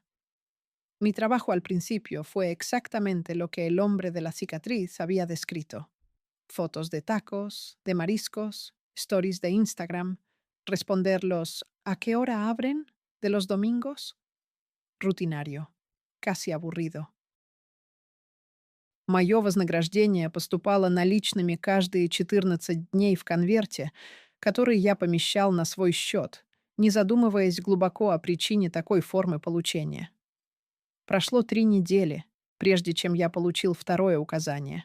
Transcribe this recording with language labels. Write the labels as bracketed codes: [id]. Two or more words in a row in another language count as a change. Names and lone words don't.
[es] Mi trabajo al principio fue exactamente lo que el hombre de la cicatriz había descrito. Fotos de tacos, de mariscos, stories de Instagram, responder los ¿a qué hora abren? De los domingos. Rutinario, casi aburrido. [ru] Мое вознаграждение поступало наличными каждые 14 дней в конверте, который я помещал на свой счет, не задумываясь глубоко о причине такой формы получения. Прошло 3 недели, прежде чем я получил второе указание.